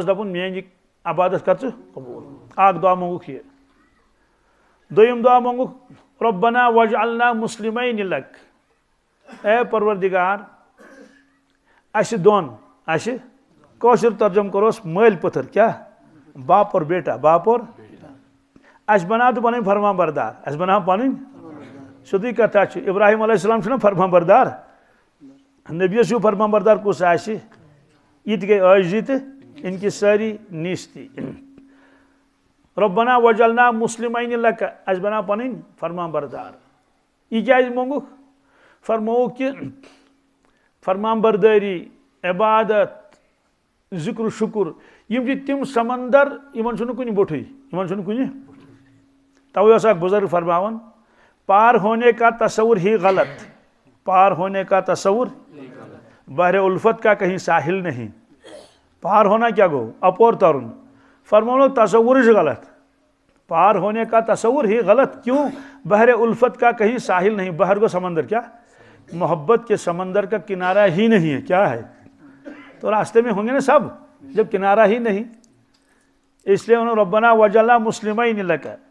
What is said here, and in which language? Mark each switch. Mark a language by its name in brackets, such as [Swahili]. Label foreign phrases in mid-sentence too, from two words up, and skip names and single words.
[Kashmiri] دپُن میٲنۍ یہِ عبادت کر ژٕ قبوٗل اکھ دعا مونگُکھ یہِ دوٚیِم دعا مونگُکھ [Arabic] رۄبنا وجعلنا مسلمین لک [Kashmiri] اے پروردگار اسہِ دۄن اسہِ کٲشُر ترجم کروس مٲلۍ پٔتھر کیٛاہ [Urdu] باپ اور بیٹا باپ اور [Kashmiri] اسہِ بناو تہٕ پنٕنۍ فرمان بردار اسہِ بناو پنٕنۍ سیٚودُے کتھا چھِ ابراہیم علیہ السلام چھُنہ فرمان بردار نبیس ہیوٗ فرمان بردار کُس آسہِ یہِ تہِ گٔے عٲجزی تہٕ انکسٲری نیٖستی [Arabic] رۄبنا وجعلنا مسلمین لک [Kashmiri] اسہِ بناو پنٕنۍ فرمان بردار یہِ کیٛازِ مونگُکھ فرمووُکھ کہِ فرمان بردٲری عبادت ذکر شکر یِم چھِ تِم سمندر یِمن چھُنہٕ کُنہِ بوٚٹھٕے یِمن چھُنہٕ کُنہِ توے اوس اکھ بُزرگ فرماوان [Urdu] پار ہونے کا تصور ہی غلط پار ہونے کا تصور بحر الفت کا کہیں ساحل نہیں پار ہونا کیا [Kashmiri] گو اپور ترن [Urdu] فرماؤ تصور ہی غلط پار ہونے کا تصور ہی غلط کیوں بحر الفت کا کہیں ساحل نہیں بحر کو سمندر کیا محبت کے سمندر کا کنارہ ہی نہیں ہے کیا ہے تو راستے میں ہوں گے نا سب جب کنارہ ہی نہیں اس لیے انہوں [Arabic] ربنا وجعلنا مسلمین لک